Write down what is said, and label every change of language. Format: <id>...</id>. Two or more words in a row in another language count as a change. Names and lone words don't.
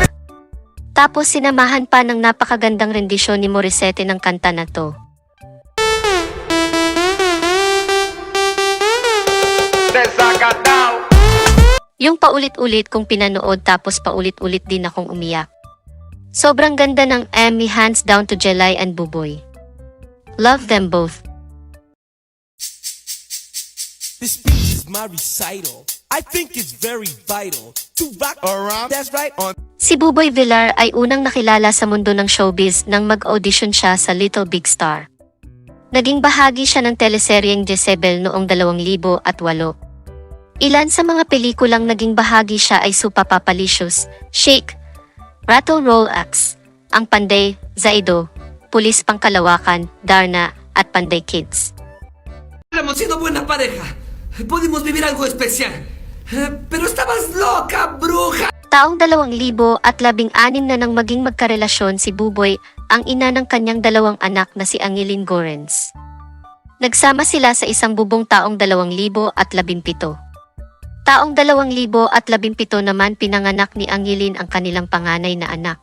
<tl>Tapos sinamahan pa ng napakagandang rendisyon ni Morissette ng kanta na to. Yung paulit-ulit kong pinanood tapos paulit-ulit din akong umiyak. Sobrang ganda ng Emmy,</tl> <en>hands down to Jelay and Buboy. Love them both. This speech is my recital. I think it's very vital to rock around. That's right on.</en> <tl>Si Buboy Villar ay unang nakilala sa mundo ng showbiz nang mag-audition siya sa Little Big Star. Naging bahagi siya ng teleseryeng Jezebel noong 2008. Ilan sa mga pelikulang naging bahagi siya ay Supa Papalicious, Shake, Rattle Roll Axe, Ang Panday, Zaido, Pulis Pangkalawakan, Darna, at Panday Kids.</tl> <es>Hemos sido buena pareja. Pudimos vivir algo especial. Pero estabas loca, bruja!</es> <tl>Taong 2016 na nang maging magkarelasyon si Buboy, ang ina ng kanyang 2 anak na si Angilin Gorens. Nagsama sila sa isang bubong taong 2017. Taong 2017 naman pinanganak ni Angeline ang kanilang panganay na anak.</tl>